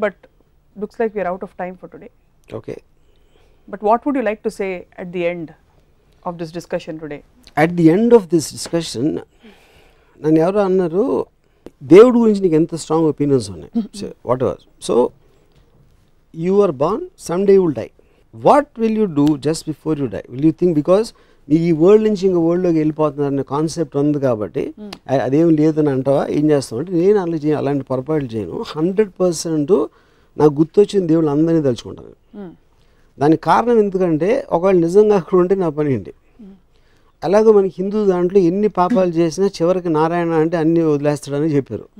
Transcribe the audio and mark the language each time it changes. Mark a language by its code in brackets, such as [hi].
[en] But looks like we're out of time for today. Okay. But what would you like to say at the end of this discussion today? At the end of this discussion, [te] నన్ను ఎవరో అన్నారు, దేవుడి గురించి నీకు ఎంత strong opinions ఉన్నాయి, what ever. [en] So you are born, someday you will die. What will you do just before you die? Will you think, because [te] ఈ world నుంచి ఇంకో వరల్డ్లోకి వెళ్ళిపోతున్నారనే కాన్సెప్ట్ ఉంది కాబట్టి అదేం లేదని అంటావా, ఏం చేస్తావు అంటే, నేను అలాంటి పొరపాట్లు చేయను. 100% నాకు గుర్తొచ్చిన దేవుళ్ళు అందరినీ తలుచుకుంటాను. దానికి కారణం ఎందుకంటే, ఒకవేళ నిజంగా అక్కడ ఉంటే నా పని ఏంటి. అలాగే మనకి హిందూ దాంట్లో ఎన్ని పాపాలు చేసినా చివరికి నారాయణ అంటే అన్నీ వదిలేస్తాడని చెప్పారు.